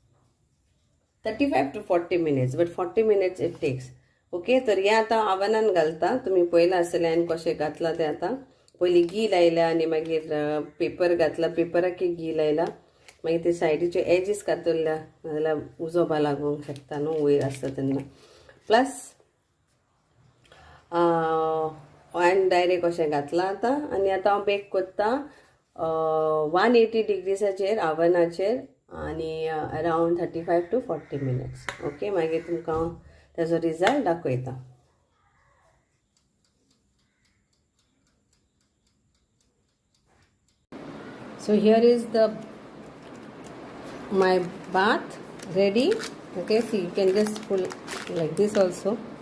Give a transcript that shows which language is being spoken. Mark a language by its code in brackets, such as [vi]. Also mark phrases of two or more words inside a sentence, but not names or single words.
[en] 35 to 40 minutes, but 40 minutes it takes. [kok] Okay, तर हे आता आवनान घालता. तुम्ही पयला आसल्यान कशें घातला ते आता. पयली घी लायला आनी मागीर पेपर घातला, पेपराक घी लायला, मागीर ते सायडीचे एजीस कातरल्या, नाजाल्यार उजो बा लागूंक शकता न्हू वयर आसता तेन्ना. [en] plus on direct [kok] अशें घातला आता. आनी आतां हांव बेक करता 180 डिग्रीसाचेर आवनाचेर आनी [en] around 35 to 40 minutes. ओके, [kok] मागीर तुमकां हांव तेजो रिजल्ट दाखयता. [en] So here is my bath ready. Okay, see, you can just pull like this also.